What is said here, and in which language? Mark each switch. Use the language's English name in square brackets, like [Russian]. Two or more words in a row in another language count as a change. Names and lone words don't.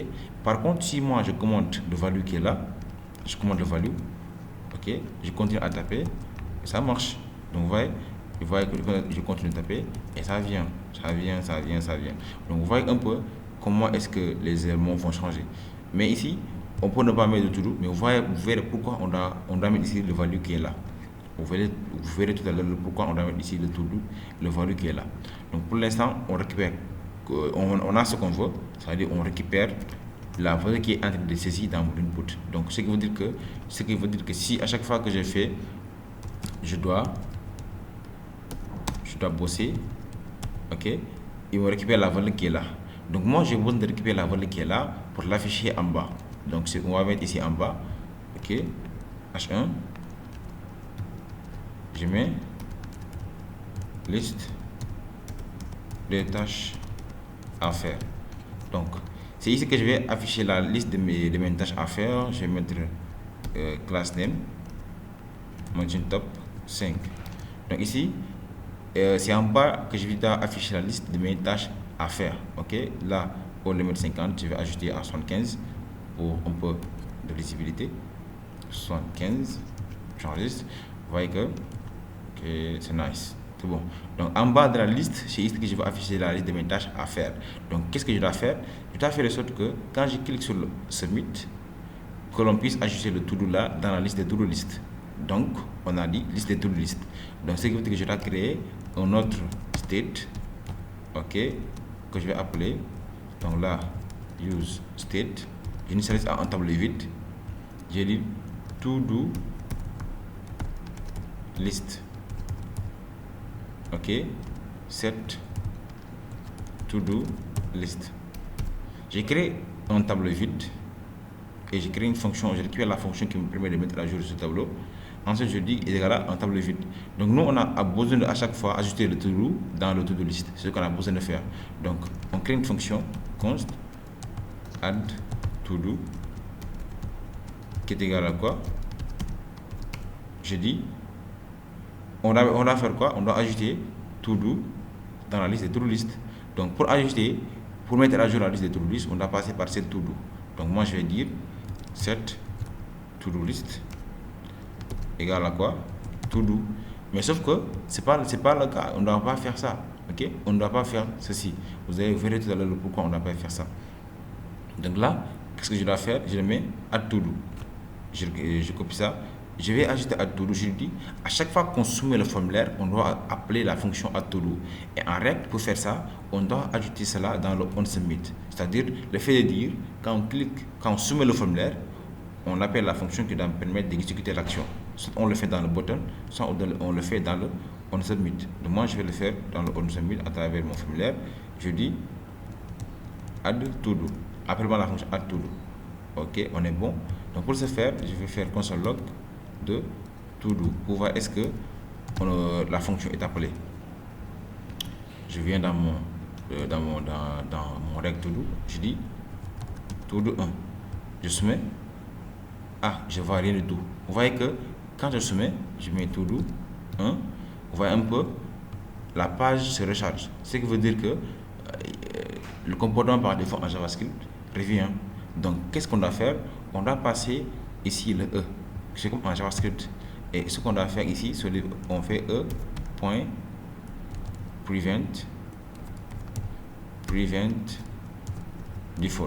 [French] Par contre, si moi je commande le value qui est là, je commande le value, ok, je continue à taper, ça marche. Donc vous voyez que je continue de taper et ça vient. Donc vous voyez un peu comment est-ce que les éléments vont changer. Mais ici, on peut ne pas mettre de to-do, mais vous verrez pourquoi on doit mettre ici le value qui est là. Vous verrez tout à l'heure pourquoi on doit mettre ici le to-do, le value qui est là. Donc pour l'instant, on récupère, on a ce qu'on veut, c'est-à-dire on récupère la valeur qui est en train de saisir dans mon input. Donc ce qui veut dire que si à chaque fois que je fais, je dois bosser, ok, il me récupère la valeur qui est là. Donc moi j'ai besoin de récupérer la valeur qui est là pour l'afficher en bas. Donc on va mettre ici en bas, ok, H1, je mets liste de tâches à faire. Donc c'est ici que je vais afficher la liste de mes tâches à faire. Je vais mettre [English] class name margin top 5. [French] Donc ici c'est en bas que je vais afficher la liste de mes tâches à faire. Ok, là au lieu de mettre 50, je vais ajouter à 75 pour un peu de visibilité. 75, j'enregistre. Vous voyez que c'est nice. C'est bon. Donc en bas de la liste, c'est ici que je vais afficher la liste de mes tâches à faire. Donc qu'est-ce que je dois faire? Je dois faire de sorte que quand je clique sur le Submit, que l'on puisse ajouter le to-do là dans la liste de [English] to-do list. [French] Donc on a dit liste de [English] to-do list. [French] Donc ce qui veut dire que je dois créer un autre state, ok, que je vais appeler. Donc là, [English] use state. [French] J'initialise un tableau vide. J'ai dit [English] to-do list. Ok, set to-do list. [French] J'ai créé un tableau vide et j'ai créé une fonction. J'ai récupéré la fonction qui me permet de mettre à jour ce tableau. Ensuite, je dis égal à un tableau vide. Donc, nous, on a besoin de, à chaque fois ajouter le to-do dans le to-do list. C'est ce qu'on a besoin de faire. Donc, on crée une fonction const [English] add to-do [French] qui est égal à quoi? Je dis on doit faire quoi? On doit ajouter to-do dans la liste de [English] to-do list. [French] Donc pour ajouter, pour mettre à jour la liste de [English] to-do list, [French] on doit passer par cette to-do. Donc moi je vais dire [English] set to-do list [French] égale à quoi? To-do. Mais sauf que c'est pas le cas. On ne doit pas faire ça. Ok? On ne doit pas faire ceci. Vous allez voir tout à l'heure pourquoi on ne doit pas faire ça. Donc là, qu'est-ce que je dois faire? Je le mets [English] add to-do. [French] Je copie ça. Je vais ajouter [English] add to-do. [French] Je dis à chaque fois qu'on soumet le formulaire, on doit appeler la fonction [English] add to-do. [French] Et en règle, pour faire ça, on doit ajouter cela dans le onSubmit. C'est-à-dire le fait de dire quand on soumet le formulaire, on appelle la fonction qui doit me permettre d'exécuter l'action. Soit on le fait dans le button, soit on le fait dans le onSubmit. Donc moi, je vais le faire dans le onSubmit à travers mon formulaire. Je dis [English] add to-do. [French] Appelle-moi la fonction [English] add to-do. [French] Ok, on est bon. Donc pour ce faire, je vais faire [English] console log [French] de to-do pour voir est-ce que la fonction est appelée. Je viens dans mon règle to-do, je dis to-do 1. Je soumets. Ah, je vois rien du tout. Vous voyez que quand je soumets, je mets to-do 1. Vous voyez un peu, la page se recharge. Ce qui veut dire que le comportement par défaut en JavaScript revient. Donc, qu'est-ce qu'on doit faire? On doit passer ici le E. C'est comme en JavaScript. Et ce qu'on doit faire ici, on fait E. [English] prevent default.